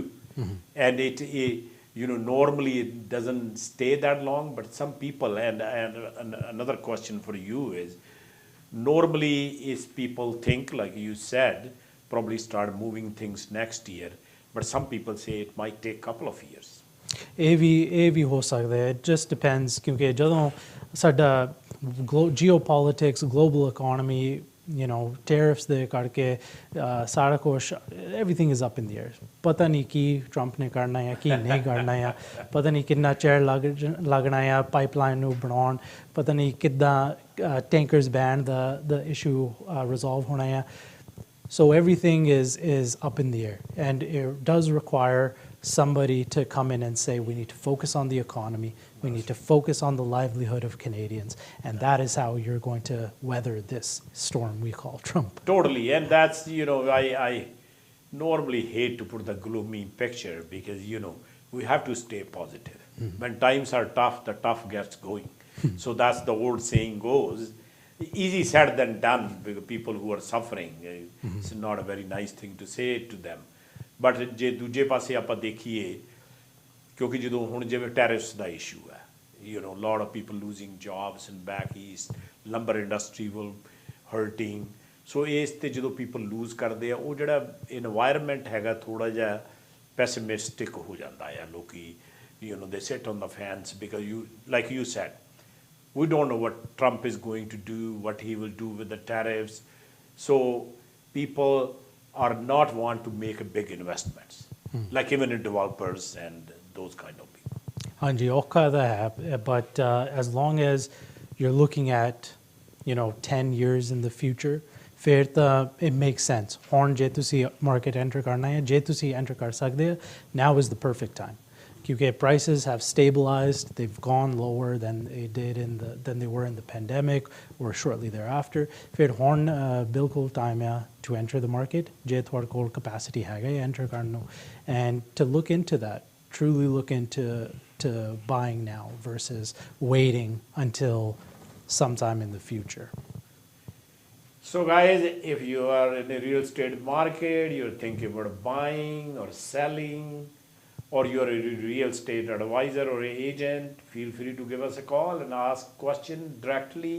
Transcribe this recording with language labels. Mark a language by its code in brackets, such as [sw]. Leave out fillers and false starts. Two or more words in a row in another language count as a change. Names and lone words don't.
[en] And it normally it doesn't stay that long, but some people, and another question for you is, normally is people think, like you said, probably start moving things next year, but some people say it might take a couple of years. [pa] ਇਹ ਵੀ ਹੋ ਸਕਦਾ ਹੈ. [en] It just depends, [pa] ਕਿਉਂਕਿ ਜਦੋਂ ਸਾਡਾ [en] geopolitics, global economy, tariffs [pa] ਦੇ ਕਰਕੇ ਸਾਰਾ ਕੁਛ, [en] everything is up in the air. [pa] ਪਤਾ ਨਹੀਂ ਕੀ ਟਰੰਪ ਨੇ ਕਰਨਾ ਹੈ, ਕੀ ਨਹੀਂ ਕਰਨਾ ਹੈ, ਪਤਾ ਨਹੀਂ ਕਿੰਨਾ ਚਿਰ ਲੱਗਣਾ ਹੈ ਪਾਈਪਲਾਈਨ ਨੂੰ ਬਣਾਉਣ, ਪਤਾ ਨਹੀਂ ਕਿੱਦਾਂ [en] tankers ban, the issue resolve [pa] ਹੋਣਾ ਹੈ. [en] So everything is up in the air, and it does require somebody to come in and say, we need to focus on the economy, we need to focus on the livelihood of Canadians, and that is how you're going to weather this storm we call Trump. Totally, and that's, I normally hate to put the gloomy picture, because, we have to stay positive. When times are tough, the tough gets going. So that's the old saying goes. Easy said than done, because people who are suffering, it's not a very nice thing to say to them. [pa] But ਜੇ ਦੂਜੇ ਪਾਸੇ ਆਪਾਂ ਦੇਖੀਏ, ਕਿਉਂਕਿ ਜਦੋਂ ਹੁਣ ਜਿਵੇਂ ਟੈਰਿਫਸ ਦਾ ਇਸ਼ੂ ਹੈ, [en] lot of people losing jobs in back east, lumber industry will hurting. [pa] So ਇਸ ਤੇ ਜਦੋਂ [en] people lose [pa] ਕਰਦੇ ਆ, ਉਹ ਜਿਹੜਾ environment ਹੈਗਾ ਥੋੜਾ ਜਿਹਾ pessimistic ਹੋ ਜਾਂਦਾ ਹੈ. [en] ਲੋਕੀ they sit on the fence, because like you said, we don't know what Trump is going to do, what he will do with the tariffs. So people are not want to make a big investments, like even in developers and those kind of people. [pa] ਹਾਂਜੀ, ਔਖਾ ਤਾਂ ਹੈ, [en] but as long as you're looking at 10 years in the future, [pa] ਫਿਰ ਤਾਂ [en] it makes sense. [pa] ਹੁਣ ਜੇ ਤੁਸੀਂ [en] market enter [pa] ਕਰਨਾ ਹੈ, ਜੇ ਤੁਸੀਂ enter ਕਰ ਸਕਦੇ ਹੋ, [en] now is the perfect time. Because prices have stabilized, they've gone lower than they were in the pandemic or shortly thereafter. [pa] ਫਿਰ ਹੁਣ ਬਿਲਕੁਲ time ਹੈ [en] to enter the market. [pa] ਜੇ ਤੁਹਾਡੇ ਕੋਲ capacity ਹੈਗਾ enter ਕਰਨ ਨੂੰ, [en] and to look into that, truly look into buying now versus waiting until sometime in the future. So guys, if you are in the real estate market, you're thinking about buying or selling, or you're a real estate advisor or agent, feel free to give us a call and ask question directly.